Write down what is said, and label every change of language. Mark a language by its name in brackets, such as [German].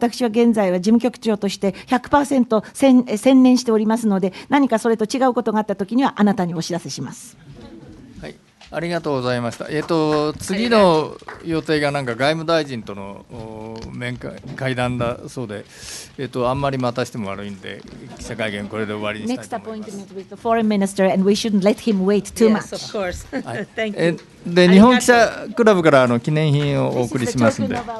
[Japanese] 私は現在は事務局長として 100% 専念しておりますので、何かそれと違うことがあったときにはあなたにお知らせします。はい、ありがとうございました。次の予定がなんか外務大臣との会談だそうで、あんまり待たしても悪いんで記者会見これで終わりにしたいと思います。 [English] Next appointment with the foreign minister, and we shouldn't let him wait too much. Yes, of course. Thank you. [Japanese] で、日本記者クラブから記念品をお送りしますんで。